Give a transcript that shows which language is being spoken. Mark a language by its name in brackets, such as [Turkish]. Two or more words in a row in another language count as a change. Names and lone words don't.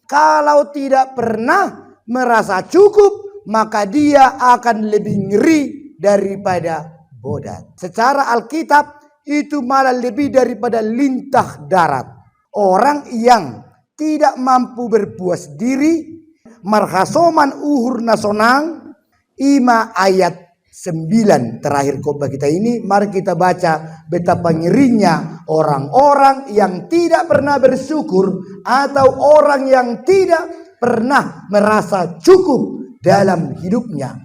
[Indonesian] Kalau tidak pernah merasa cukup, maka dia akan lebih ngeri daripada Bodat. Secara Alkitab itu malah lebih daripada lintah darat. Orang yang tidak mampu berpuas diri, [Batak Simalungun] marhasoman uhur nasonang, ima [Indonesian] ayat 9 terakhir khotbah kita ini. Mari kita baca betapa ngerinya orang-orang yang tidak pernah bersyukur atau orang yang tidak pernah merasa cukup dalam hidupnya.